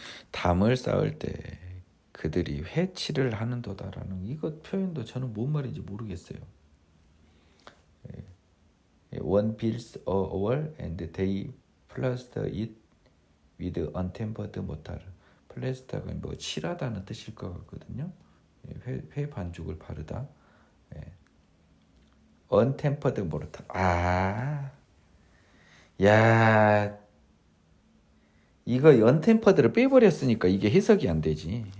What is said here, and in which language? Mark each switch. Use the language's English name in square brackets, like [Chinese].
[Korean] 담을 쌓을 때 그들이 회치를 하는도다라는 이것 표현도 저는 뭔 말인지 모르겠어요. [English] One builds a wall and they plaster it with untempered mortar. [Korean] 플래스터가 뭐 칠하다는 뜻일 것 같거든요. 회 반죽을 바르다. [English] untempered mortar. 야. [Korean] 이거 언템퍼드를 빼버렸으니까 이게 해석이 안 되지.